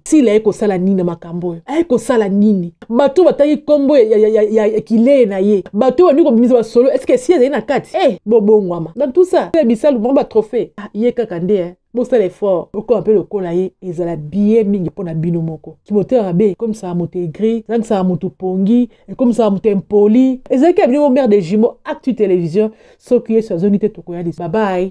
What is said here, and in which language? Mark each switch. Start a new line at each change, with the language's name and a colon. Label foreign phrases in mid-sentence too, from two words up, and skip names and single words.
Lingala: Sila ye kosala nini na makambo oyo? Aye kosala nini? Bato bataki kombo ya, ya, ya, ya, ya, ya kileye na ye. Bato bandi kobimisa basolo,
French: est-ce que si
Lingala: ezali na kati? Eh, bobongwama.
French: Dans tout ça, c'est bisalu, bon, ba trophée.
Lingala: Ah, ye kaka nde, eh. Bosala effort, bokoma mpe lokola ye, ezala bien mingi mpo na bino moko.
French: Timothée Rabe, comme ça, moto aigri, comme ça, moto pongi, et comme ça,
Lingala: moto impoli. Ezalaki ya bino
French: mère des jumeaux,
Lingala: Actu Télévision, soki Yesu azongi te, tokoya lisusu.
English: Bye bye.